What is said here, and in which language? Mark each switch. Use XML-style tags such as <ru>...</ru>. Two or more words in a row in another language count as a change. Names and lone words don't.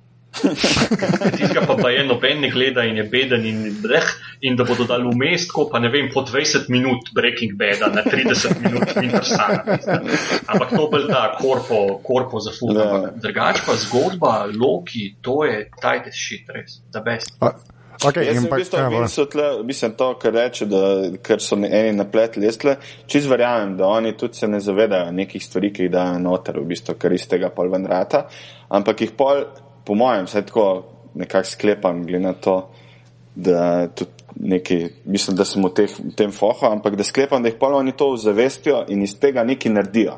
<sl>Tistega pa je noben ne gleda in je beden in da bodo dali vmes tako, pa ne vem, po 20 minut Breaking Bada na 30 minut Winter Sun. Ampak to bolj ta korpo za ful. Drugač pa zgodba, Loki, to je</sl> <en>tight shit,</en> <sl>res,</sl> <en>the best.</en> <sl>Okay, jaz mislim to, kar reče, ker so eni napletli, jaz čist verjamem, da oni tudi se ne zavedajo nekih stvari, ki jih dajo noter, v bistvu, ker iz tega pol ven rata, ampak jih pol, po mojem, vsaj tako nekako sklepam, glede na to, da tudi neki, mislim, da sem v tem fohu, ampak da sklepam, da jih pol oni to zavestijo in iz tega nekaj naredijo.</sl>